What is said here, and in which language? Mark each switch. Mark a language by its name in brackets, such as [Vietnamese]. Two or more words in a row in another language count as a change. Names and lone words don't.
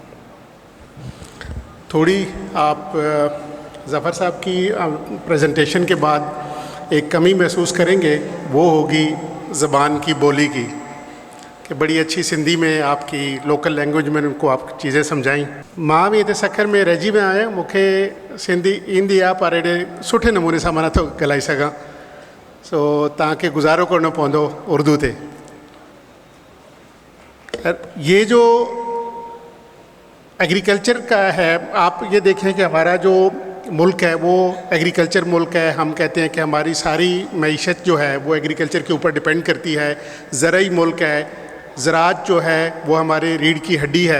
[Urdu] تھوڑی آپ ظفر صاحب کی پریزنٹیشن کے بعد ایک کمی محسوس کریں گے، وہ ہوگی زبان کی بولی کی، کہ بڑی اچھی سندھی میں آپ کی [English] local language [Urdu] میں ان کو آپ چیزیں سمجھائیں. [Sindhi] मां बि हिते सखर में रहिजी वियो आहियां. मूंखे सिंधी ईंदी आहे पर एॾे सुठे नमूने सां मां नथो ॻाल्हाए सघां, सो तव्हांखे गुज़ारो करिणो पवंदो उर्दू ते. [Urdu] یہ جو ایگریکلچر کا ہے، آپ یہ دیکھیں کہ ہمارا جو ملک ہے وہ ایگریکلچر ملک ہے. ہم کہتے ہیں کہ ہماری ساری معیشت جو ہے وہ ایگریکلچر کے اوپر ڈیپینڈ کرتی ہے. زرعی ملک ہے، زراعت جو ہے وہ ہمارے ریڑھ کی ہڈی ہے.